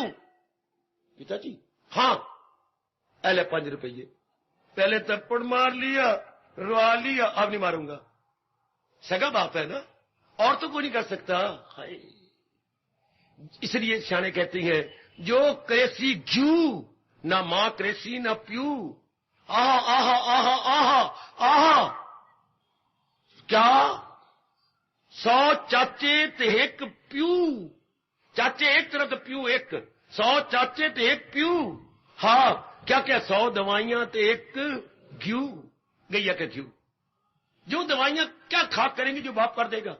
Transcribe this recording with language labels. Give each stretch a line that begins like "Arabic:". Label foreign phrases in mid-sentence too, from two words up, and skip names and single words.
Hindi: पिताजी हाँ। अले 5 रुपये। पहले थप्पड़ मार लिया, रुआ लिया, अब नहीं मारूंगा। सगा बाप है ना, और तो कोई नहीं कर सकता। हाय, इसलिए सियाने कहती हैं,
Punjabi: ਜੋ ਕਰੇਸੀ ਘਿਉ, ਨਾ ਮਾਂ ਕਰੇਸੀ ਨਾ ਪਿਉ। आहा आहा आहा आहा आहा। ਕਿਆ 100 ਚਾਚੇ ਤੇ ਇੱਕ ਪਿਉ।
Hindi: चाचे एक तरफ तो प्यू एक।
Punjabi: 100 ਚਾਚੇ ਤੇ ਇੱਕ ਪਿਉ। ਹਾਂ, ਕਿਆ ਕਿਆ 100 ਦਵਾਈਆਂ ਤੇ ਇੱਕ ਘਿਉ।
Hindi: गैया का घ्यू। जो दवाइयां क्या खा करेंगे जो बाप कर देगा।